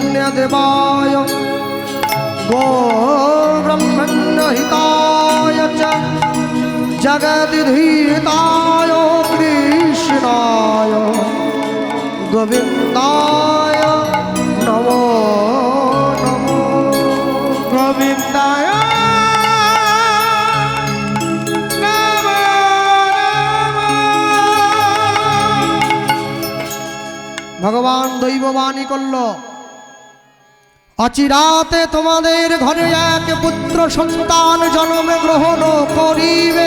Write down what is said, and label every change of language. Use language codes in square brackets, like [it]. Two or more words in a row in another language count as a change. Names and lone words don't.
[sa] देवाय गो ब्रह्मण्य हिताय च जगद्धिताय कृष्णाय गोविन्दाय नमो नमो गोविन्दाय [bn] ভগবান দৈববাণী করল, অচিরাতে তোমাদের ঘরে এক পুত্র সন্তান জন্ম গ্রহণ করিবে,